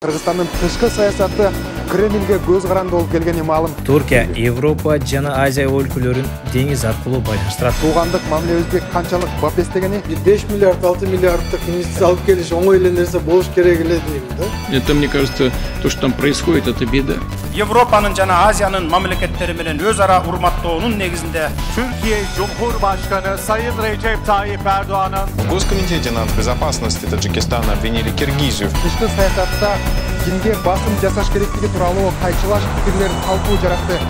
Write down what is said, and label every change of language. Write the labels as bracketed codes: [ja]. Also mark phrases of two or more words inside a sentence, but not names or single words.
[ky] Кыргызстандын тышкы саясаты Кремльге көз каранды болуп келгени маалым. Түркия, Европа жана Азия өлкөлөрүн деңиз аркылуу байланыштырат. Туугандык мамилебизге канчалык бап эстегени? 5 миллиард, 6 миллиарддык инвестиция алып келиш оңой эле нерсе болуш керек эле дейм да. [ru] Это, мне кажется, то, что там происходит, это беда. [ky] Европанын жана Азиянын мамлекеттери менен өз ара урматтоонун негизинде [tr] Türkiye Cumhurbaşkanı Sayın Recep Tayyip Erdoğan'ın [ru] В Госкомитете нацбезопасности Таджикистана обвинили Киргизию. [ky] Тышкы саясатта кимге басым жасаш керектиги тууралуу кайчылаш пикирлер талкуу жаратты.